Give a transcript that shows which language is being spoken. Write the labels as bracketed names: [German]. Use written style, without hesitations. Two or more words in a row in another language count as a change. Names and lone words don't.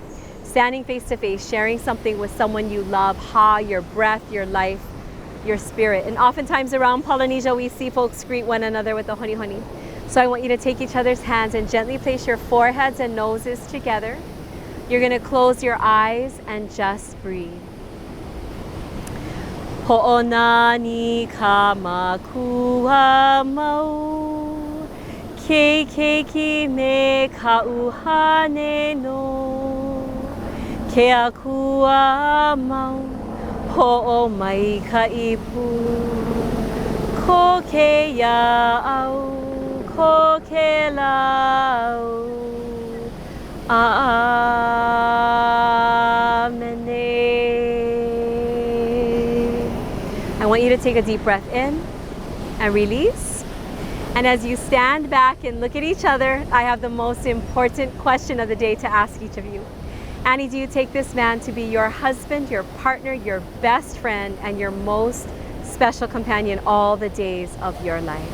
[English] Standing face to face, sharing something with someone you love, ha, your breath, your life, your spirit. And oftentimes around Polynesia, we see folks greet one another with the honi honi. So I want you to take each other's hands and gently place your foreheads and noses together. You're going to close your eyes and just breathe. [Hawaiian] Ho'onani ka makua mau, ke keiki me ka uhane no, ke akua mau, ho'o mai ka ipu, ko ke ia'au, ko ke lau, Amen. [English] I want you to take a deep breath in and release. And as you stand back and look at each other, I have the most important question of the day to ask each of you. Annie, do you take this man to be your husband, your partner, your best friend, and your most special companion all the days of your life?